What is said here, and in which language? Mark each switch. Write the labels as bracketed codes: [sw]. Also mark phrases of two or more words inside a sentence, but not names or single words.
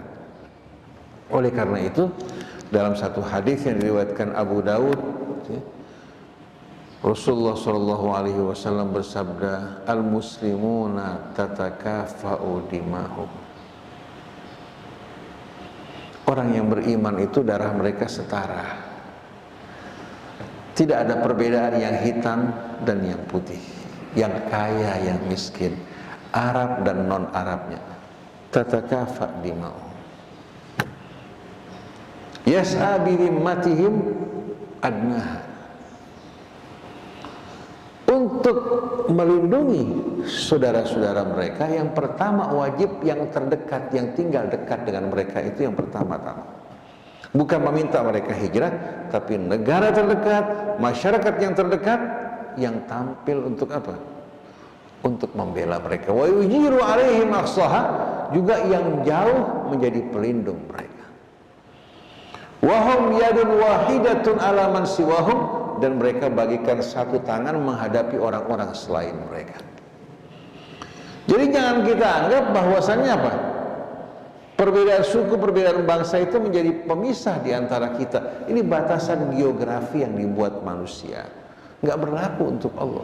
[id] Oleh karena itu, dalam satu hadis yang diriwayatkan Abu Daud, Rasulullah SAW bersabda, [ar] المسلمون تتكافأ دماؤهم. [id] Orang yang beriman itu darah mereka setara. Tidak ada perbedaan yang hitam dan yang putih, yang kaya, yang miskin, Arab dan non-Arabnya. [ar] تتكافأ دماؤهم يسعى بذمتهم أدناهم. [id] Untuk melindungi saudara-saudara mereka, yang pertama wajib yang terdekat, yang tinggal dekat dengan mereka itu yang pertama-tama. Bukan meminta mereka hijrah, tapi negara terdekat, masyarakat yang terdekat yang tampil untuk apa? Untuk membela mereka. [ar] ويجير عليهم أقصاهم, [id] juga yang jauh menjadi pelindung mereka. [ar] وهم يد واحدة على من سواهم, [id] dan mereka bagikan satu tangan menghadapi orang-orang selain mereka. Jadi jangan kita anggap bahwasannya apa? Perbedaan suku, perbedaan bangsa itu menjadi pemisah di antara kita. Ini batasan geografi yang dibuat manusia. Nggak berlaku untuk Allah.